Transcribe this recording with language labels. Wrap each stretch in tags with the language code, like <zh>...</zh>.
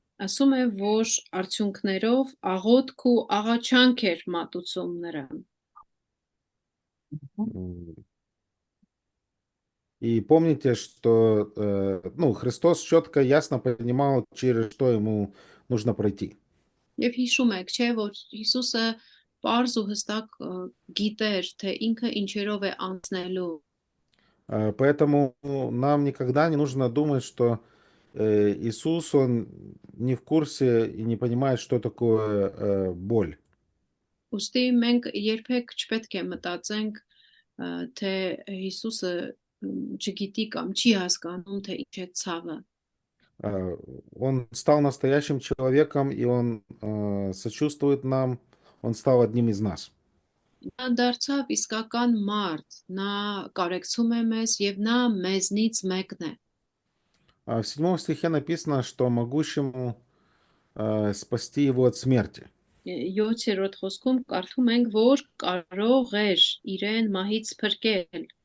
<hy>ասում է, որ արդյունքներով աղոթք ու աղաչանք էր մատուցում նրան.</hy> <ru>И помните, что Христос четко, ясно понимал, через что ему нужно пройти.</ru> <hy>Եվ հիշում եք, չէ, որ Հիսուսը պարզ ու հստակ գիտեր, թե ինքը ինչերով է անցնելու.</hy> <ru>Поэтому нам никогда не нужно думать, что Иисус, он не в курсе и не понимает, что такое боль.</ru> <hy>Ուստի մենք երբեք չպետք է մտածենք, թե Հիսուսը չգիտի կամ չի հասկանում, թե ինչ է ցավը.</hy> <ru>Он стал настоящим человеком, и он сочувствует нам, он стал одним из нас.</ru> <hy>Նա դարձավ իսկական մարդ, նա կարեկցում է մեզ եւ նա մեզնից մեկն է.</hy> <ru>В 7 стихе написано, что могущему спасти его от смерти.</ru> <hy>7-րդ խոսքում կարդում ենք, որ կարող էր իրեն մահից փրկել.</hy>